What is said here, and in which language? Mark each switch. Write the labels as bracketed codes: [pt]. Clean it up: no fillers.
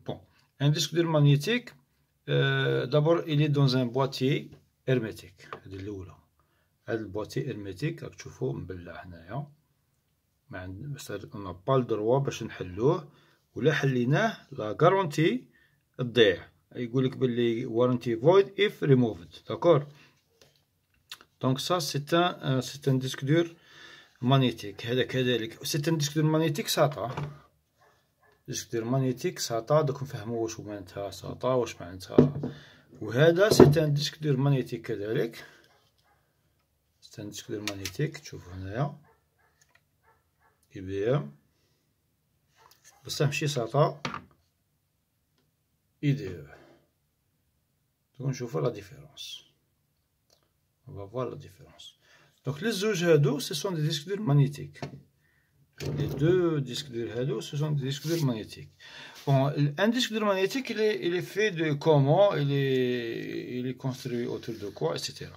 [fr] Bon, un disque dur magnétique d'abord il est dans un boîtier hermétique. [ar] هذه الاولى. هذا البواتي hermétique راك تشوفوه مبلع هنايا. [fr] on n'a pas le droit [ar] باش نحلوه, ولا حليناه لا غارونتي تضيع. يقولك باللي [en] warranty void if removed. [fr] D'accord. Donc ça c'est un disque dur magnétique. [ar] هذا كذلك [fr] c'est un disque dur magnétique SATA. disque dur magnétique SATA. [ar] دوك نفهموا واش معناتها SATA واش معناتها. وهذا [fr] c'est un disque dur magnétique [ar] كذلك. [fr] c'est un disque dur magnétique. [ar] تشوفوا هنايا IBM بصح ماشي SATA IDE. دوك نشوفوا لا ديفيرونس. [fr] on va voir la différence. Donc les [ar] زوج هادو [fr] ce sont des disques durs magnétiques. Les deux disques durs هادو ce sont des disques durs magnétiques. Bon, un disque dur magnétique il est fait de comment, il est construit autour de quoi, etc.